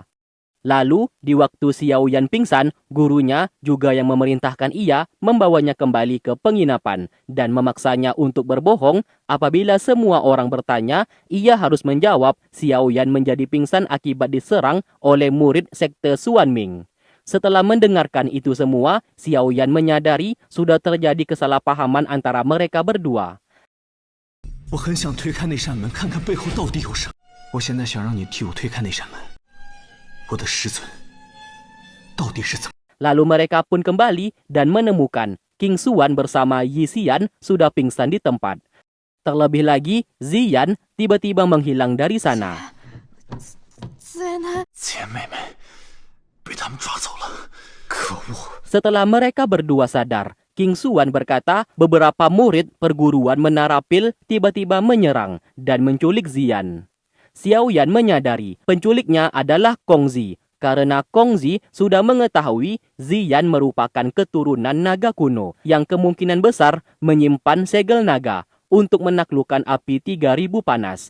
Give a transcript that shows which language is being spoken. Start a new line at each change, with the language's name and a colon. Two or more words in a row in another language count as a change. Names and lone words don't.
Indonesian: Lalu, di waktu Xiao Yan pingsan, gurunya juga yang memerintahkan ia membawanya kembali ke penginapan dan memaksanya untuk berbohong. Apabila semua orang bertanya, ia harus menjawab Xiao Yan menjadi pingsan akibat diserang oleh murid sekte Xuan Ming. Setelah mendengarkan itu semua, Xiao Yan menyadari sudah terjadi kesalahpahaman antara mereka berdua.
Chinese: 我很想推开那扇门，看看背后到底有什么。我现在想让你替我推开那扇门。我的师尊到底是怎么？
Indonesian: Lalu mereka pun kembali dan menemukan King Xuan bersama Yi Xian sudah pingsan di tempat. Terlebih lagi, Ziyan tiba-tiba menghilang dari sana.
Chinese: 子言他钱妹妹被他们抓走了，可恶！
Indonesian: Setelah mereka berdua sadar, King Xuan berkata beberapa murid perguruan Menara Pil tiba-tiba menyerang dan menculik Ziyan. Xiao Yan menyadari penculiknya adalah Kongzi karena Kongzi sudah mengetahui Ziyan merupakan keturunan naga kuno yang kemungkinan besar menyimpan segel naga untuk menaklukkan api 3000 panas.